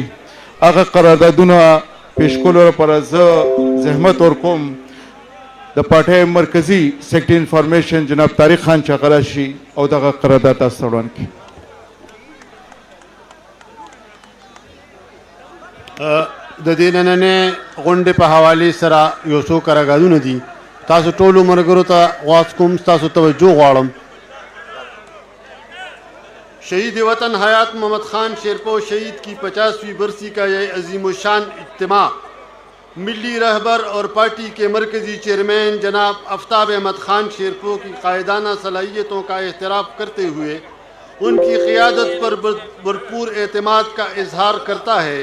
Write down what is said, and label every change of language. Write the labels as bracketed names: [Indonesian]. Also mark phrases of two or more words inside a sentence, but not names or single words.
[Pashto] هغه قراردادونه پیش کولو لپاره زه زحمت ورکوم د پارټۍ مرکزي سیکرټري انفارمیشن جناب طارق خان چې هغه راشي او دغه قرارداد تاسو ته وړاندې کړي. د دې نننې غونډې په حوالې سره یو څو قراردادونه دي. تاسو ټولو ملګرو ته غواړم کوم تاسو توجه غواړم. [Urdu] شہید وطن حیات محمد خان شیرپاؤ شہید کی 50ویں برسی کا یہ عظیم الشان اجتماع ملی رہبر اور پارٹی کے مرکزی چیئرمین جناب آفتاب احمد خان شیرپاؤ کی قائدانہ صلاحیتوں کا احترام کرتے ہوئے ان کی قیادت پر بھرپور اعتماد کا اظہار کرتا ہے.